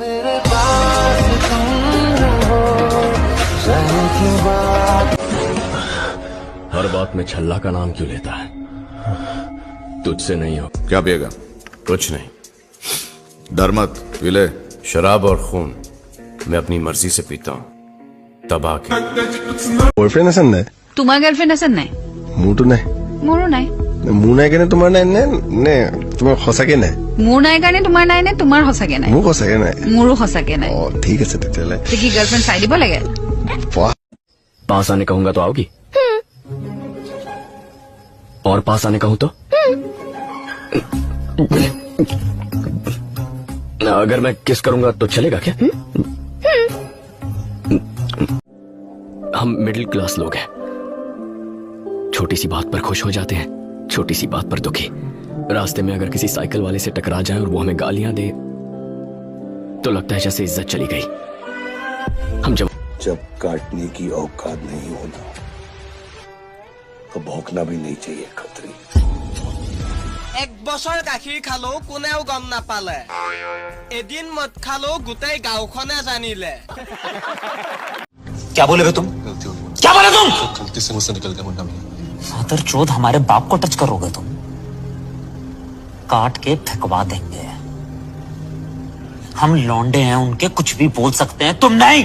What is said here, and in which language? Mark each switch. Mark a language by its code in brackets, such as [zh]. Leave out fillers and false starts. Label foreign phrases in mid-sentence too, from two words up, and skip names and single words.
[hi] हर बात में छल्ला का नाम क्यों लेता है? तुझसे नहीं हो। क्या पिएगा? कुछ नहीं। डर मत, पी ले। शराब और खून मैं अपनी मर्जी से पीता हूँ। तब आके [as] বয়ফ্রেন্ড আছে নাই? তোমাৰ গাৰ্লফ্ৰেণ্ড আছে নাই? মোৰতো নাই। মোৰো নাই। মোৰ নাই কাৰণে তোমাৰ নাই নে নে তোমাৰ সঁচাকে নাই? মোৰ নাই কাৰণে তোমাৰ নাই নে তোমাৰ সঁচাকে নাই? মোৰ সঁচাকে নাই। মোৰো সঁচাকে নাই। অ ঠিক আছে তেতিয়াহ'লে। তে কি গাৰ্লফ্ৰেণ্ড চাই দিব লাগে? [hi] पास आने कहूंगा तो आओगी? और पास आने कहूं तो? अगर मैं किस करूंगा तो चलेगा क्या? हम मिडिल क्लास लोग हैं। छोटी सी बात पर खुश हो जाते हैं, छोटी सी बात पर दुखी। रास्ते में अगर किसी साइकिल वाले से टकरा जाए और वो हमें गालियां दे तो लगता है जैसे इज्जत चली गई। हम जब काटने की औकात नहीं होना तो भौंकना भी नहीं चाहिए खतरी। [as] एक बছৰ গাখীৰ খালো কোনেও গম নাপালে, এদিন মদ খালো গোটেই গাঁওখনে জানিলে। [hi] क्या बोले तुम? क्या बोले तुम? गलती से मुझसे निकल गया मुन्ना भैया। फादर चोद हमारे बाप को टच करोगे तुम? काट के फेंकवा देंगे। हम लौंडे हैं उनके, कुछ भी बोल सकते हैं, तुम नहीं।